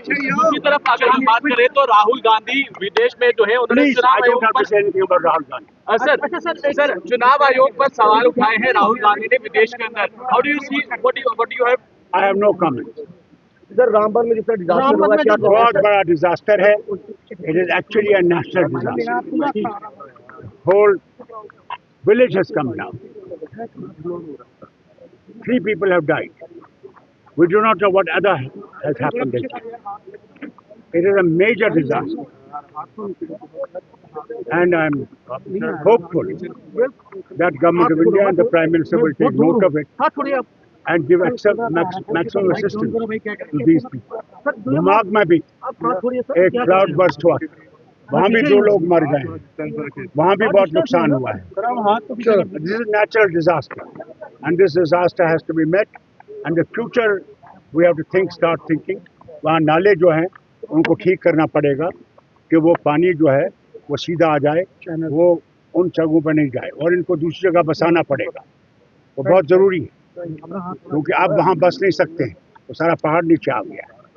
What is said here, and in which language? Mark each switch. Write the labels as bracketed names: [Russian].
[Hindi] दूसरी तरफ अगर हम बात करें तो राहुल गांधी विदेश में जो है उन्होंने चुनाव आयोग पर राहुल गांधी सर चुनाव आयोग पर सवाल उठाए हैं राहुल गांधी ने विदेश के अंदर। [English] How do you see what you have? I have no comment. [Hindi] Sir Ramban में जितना डिजास्टर हुआ क्या बहुत बड़ा डिजास्टर है। [English] It is actually a national disaster. Whole village has come down. 3 people have died. We do not know what other has happened. It is a major disaster. And I'm hopeful that Government of India and the Prime Minister will take note of it and give maximum assistance to these people. [Hindi] दिमाग में भी एक cloud burst हुआ, वहाँ भी 2 लोग मर गए हैं, वहाँ भी बहुत नुकसान हुआ है। [English] This is a natural disaster and this disaster has to be met and the future we have to start thinking। [Hindi] वहाँ नाले जो हैं उनको ठीक करना पड़ेगा कि वो पानी जो है वो सीधा आ जाए, वो उन जगहों पर नहीं जाए और इनको दूसरी जगह बसाना पड़ेगा। वो बहुत ज़रूरी है क्योंकि आप वहाँ बस नहीं सकते हैं, वो सारा पहाड़ नीचे आ गया है।